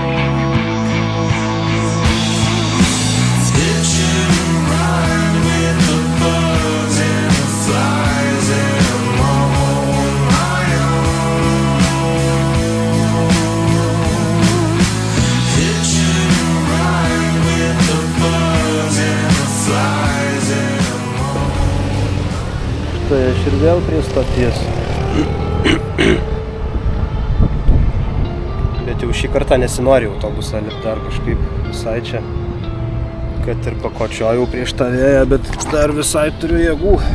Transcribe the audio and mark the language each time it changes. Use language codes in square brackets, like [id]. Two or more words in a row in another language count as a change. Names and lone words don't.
[en] Hitching a ride with the birds and the flies, and I'm on my own. Hitching a ride with the birds and the flies, and I'm on. [lt] Tai aš ir vėl prie stoties. Bet jau šį kartą nesinori autobusą lipt dar kažkaip visai čia. Kad ir pakočiojau prieš tą vėją, bet dar visai turiu jėgų.